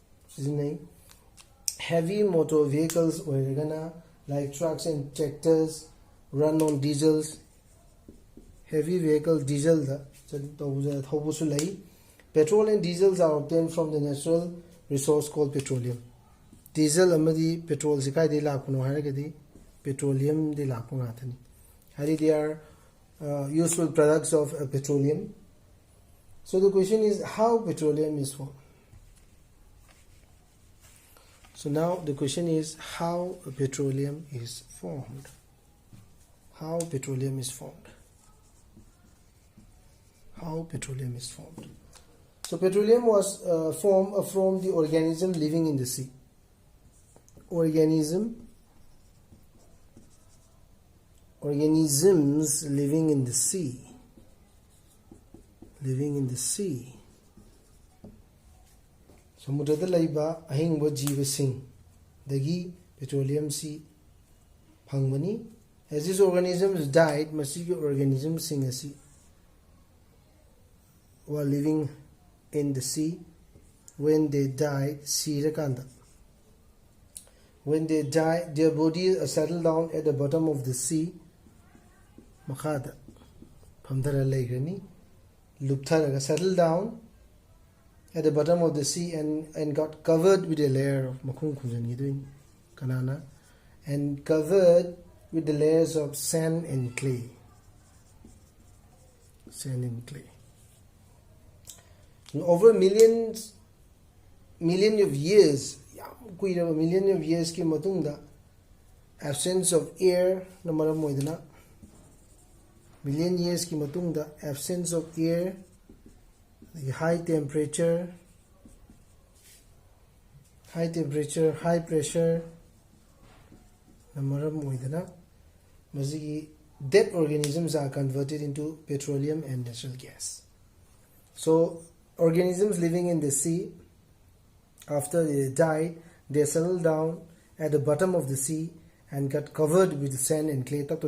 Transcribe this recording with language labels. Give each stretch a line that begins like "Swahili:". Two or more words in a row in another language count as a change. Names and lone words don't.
English: Heavy motor vehicles like trucks and tractors run on diesels. Heavy vehicle diesel petrol and diesels are obtained from the natural resource called petroleum.
Manipuri: Diesel amadi petrol sikai de lakuno haragadi petroleum de lakuna thani.
English: They are useful products of petroleum. So the question is how petroleum is formed. So now the question is how petroleum is formed. How petroleum is formed. How petroleum is formed. So petroleum was formed from the organism living in the sea. Organisms living in the sea. Living in the sea.
Manipuri: Samudra laiba ahingba jiva sing dagi petroleum si phangmani.
English: As these organisms died,
Manipuri: masigi organisms singasi
English: were living in the sea. When they died, when they died, their bodies settled down at the bottom of the sea.
Manipuri: Makhada phamdara laigrani luptharaga
English: settled down at the bottom of the sea and got covered with a layer of
Manipuri: makhung khunjani doing kanana
English: and covered with the layers of sand and clay. Sand and clay. And over million of years
Manipuri: ki matungda
English: absence of air
Manipuri: na maram moidana.
English: Million years
Manipuri: ki matungda
English: absence of air, the high temperature, high pressure
Manipuri: na maram moidana.
English: Dead organisms are converted into petroleum and natural gas. So organisms living in the sea, after they died, they settled down at the bottom of the sea and got covered with sand and clay.